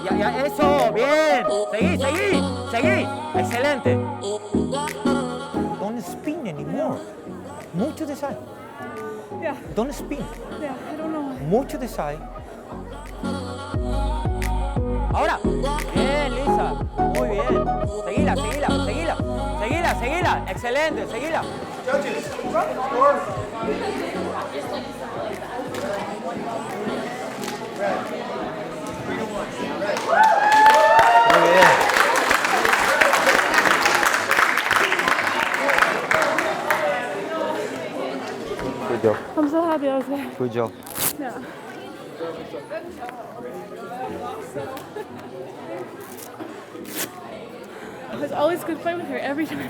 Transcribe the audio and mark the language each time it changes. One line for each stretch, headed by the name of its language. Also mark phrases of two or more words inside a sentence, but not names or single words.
Spanish: Ya, ya, eso, bien. Seguí, seguí, seguí. Excelente.
English: Don't spin anymore. Move to the side. Yeah. Don't spin. Yeah, I don't know. Move to the side.
Spanish: Ahora. Bien, Lisa. Muy bien. Seguila, seguila, seguila. Seguila, seguila. Excelente, seguila.
English: Judges, score.
Spanish: Muy bien.
English: Good job. I'm so happy I was there. Good job. Yeah. It was always a good fight with her every time.